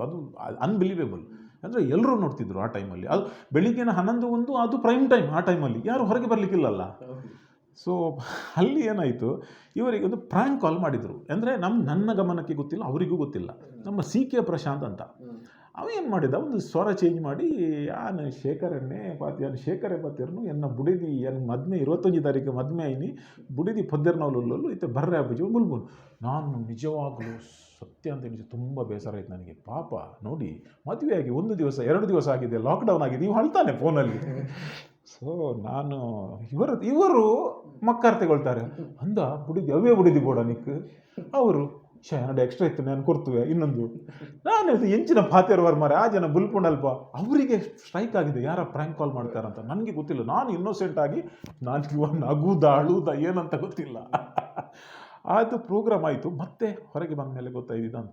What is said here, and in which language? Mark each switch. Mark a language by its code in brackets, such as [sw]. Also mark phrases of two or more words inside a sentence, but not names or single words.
[kn] ಅದು ಅನ್ಬಿಲೀವೇಬಲ್. ಅಂದರೆ ಎಲ್ಲರೂ ನೋಡ್ತಿದ್ರು ಆ ಟೈಮಲ್ಲಿ. ಅದು ಬೆಳಿಗ್ಗೆನ 11-1 ಅದು [en] prime time. [kn] ಆ ಟೈಮಲ್ಲಿ ಯಾರು ಹೊರಗೆ ಬರಲಿಕ್ಕಿಲ್ಲಲ್ಲ. ಸೊ ಅಲ್ಲಿ ಏನಾಯಿತು, ಇವರಿಗೆ ಒಂದು [en] prank call [kn] ಮಾಡಿದರು. ಅಂದರೆ ನನ್ನ ಗಮನಕ್ಕೆ ಗೊತ್ತಿಲ್ಲ, ಅವರಿಗೂ ಗೊತ್ತಿಲ್ಲ. ನಮ್ಮ CK ಪ್ರಶಾಂತ್ ಅಂತ, ಅವೇನು ಮಾಡಿದ, ಒಂದು ಸ್ವರ ಚೇಂಜ್ ಮಾಡಿ, [tcy] ಯಾನು ಶೇಖರೇ ಪಾತಿರ್ನು ಎನ್ನ ಬುಡಿದಿ ಎನ್ನ ಮದ್ಮೆ 25 ತಾರೀಕು ಮದ್ಮೆ ಐನಿ ಬುಡಿದಿ ಪೊದ್ದೆರ್ನವಲ್ಲೂ ಇತ್ತೆ ಬರ್ರೆ ಹಬ್ಬಜಿ ಮುಲ್ಬುಲ್. [kn] ನಾನು ನಿಜವಾಗಲೂ ಸತ್ಯ ಅಂತ ನಿಜ ತುಂಬ ಬೇಸರ ಆಯ್ತು ನನಗೆ. ಪಾಪ ನೋಡಿ, ಮದುವೆ ಆಗಿ 1 ದಿವಸ 2 ದಿವಸ ಆಗಿದೆ, ಲಾಕ್ಡೌನ್ ಆಗಿದೆ, ಇವು ಅಳ್ತಾನೆ ಫೋನಲ್ಲಿ. ಸೊ ನಾನು ಇವರು ಮಕ್ಕಾರ್ ತಗೊಳ್ತಾರೆ ಅಂದ [tcy] ಬುಡಿದಿ ಅವೇ ಬುಡಿದಿ ಬೋಡ [kn] ನಿಕ್ ಅವರು ಎರಡು ಎಕ್ಸ್ಟ್ರಾ ಇತ್ತು ನಾನು ಕೊಡ್ತುವೆ ಇನ್ನೊಂದು. [tcy] ನಾನು ಎಂಚಿನ ಪಾತಿರ್ವಾರ ಮಾರೆ ಆ ಜನ ಬುಲ್ಪುಂಡಲ್ಪ. [kn] ಅವರಿಗೆ ಸ್ಟ್ರೈಕ್ ಆಗಿದೆ, ಯಾರ [en] prank call [kn] ಮಾಡ್ತಾರಂತ. ನನಗೆ ಗೊತ್ತಿಲ್ಲ, ನಾನು ಇನ್ನೋಸೆಂಟ್ ಆಗಿ ನಾನು ನಗುದ ಅಳುದ ಏನಂತ ಗೊತ್ತಿಲ್ಲ. ಅದು ಪ್ರೋಗ್ರಾಮ್ ಆಯಿತು. ಮತ್ತೆ ಹೊರಗೆ ಬಂದ ಮೇಲೆ ಗೊತ್ತಾಯ್ದಿದಂತ.